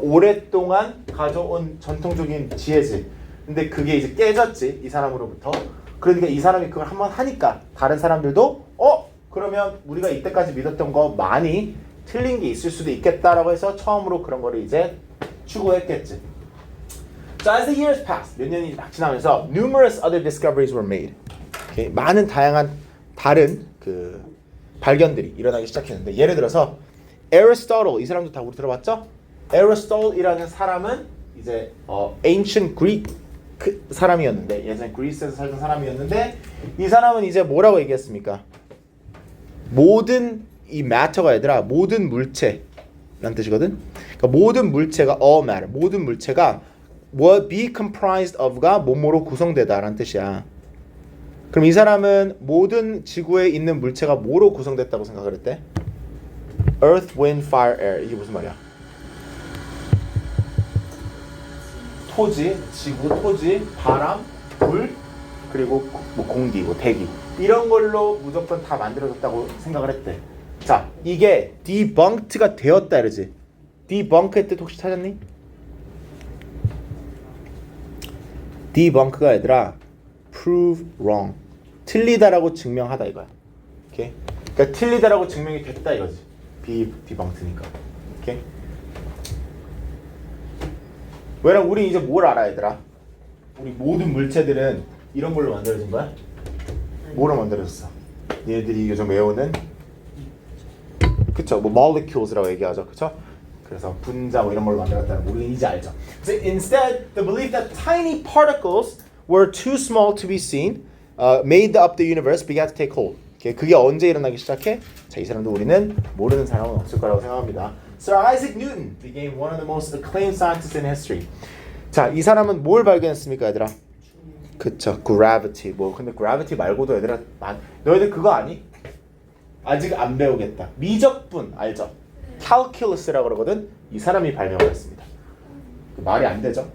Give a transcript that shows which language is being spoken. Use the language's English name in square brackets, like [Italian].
[Korean] 오랫동안 가져온 전통적인 지혜지. 근데 그게 이제 깨졌지, 이 사람으로부터. 그러니까 이 사람이 그걸 한번 하니까 다른 사람들도 그러면 우리가 이때까지 믿었던 거 많이 틀린 게 있을 수도 있겠다라고 해서 처음으로 그런 거를 이제 추구했겠지. [English] So as the years passed, [Korean] 몇 년이 막 지나면서 [English] numerous other discoveries were made. Okay? [Korean] 많은 다양한 다른 그 발견들이 일어나기 시작했는데 예를 들어서 Aristotle 이 사람도 다 우리 들어봤죠? Aristotle이라는 사람은 이제 ancient Greek 사람이었는데 예전 그리스에서 살던 사람이었는데 이 사람은 이제 뭐라고 얘기했습니까? 모든 이 matter가 얘들아 모든 물체라는 뜻이거든. 그러니까 모든 물체가 [English] all matter [Korean] 모든 물체가 [English] what be comprised of [Korean] 가 뭐뭐로 구성되다라는 뜻이야. 그럼 이 사람은 모든 지구에 있는 물체가 뭐로 구성됐다고 생각을 했대? [English] Earth, wind, fire, air [Korean] 이게 무슨 말이야? 토지, 지구, 토지, 바람, 불, 그리고 뭐 공기, 뭐 대기 이런 걸로 무조건 다 만들어졌다고 생각을 했대. 자, 이게 debunked가 되었다 이러지. debunk 뜻 혹시 찾았니? debunk가 얘들아 [English] prove wrong [Korean] 틀리다라고 증명하다 이거야. 오케이? 그러니까 틀리다라고 증명이 됐다 이거지. be debunked니까. 오케이? 왜냐면 우리 이제 뭘 알아 얘들아? 우리 모든 물체들은 이런 걸로 만들어진 거야? 뭐로 만들어졌어? 얘들이 요즘 외우는 그쵸? 뭐 molecules라고 얘기하죠, 그쵸? 그래서 분자 뭐 이런 걸로 만들었다는 거 우리는 이제 알죠. [English] So instead, the belief that tiny particles were too small to be seen made up the universe began to take hold. [Korean] 그게 언제 일어나기 시작해? 자, 이 사람도 우리는 모르는 사람은 없을 거라고 생각합니다. [English] Sir Isaac Newton became one of the most acclaimed scientists in history. [Korean] 자, 이 사람은 뭘 발견했습니까, 얘들아? 그쵸, gravity. 뭐 근데 gravity 말고도 얘들아, 너희들 그거 아니? 아직 안 배우겠다. 미적분 알죠? calculus라고 그러거든. 이 사람이 발명을 했습니다. 말이 안 되죠?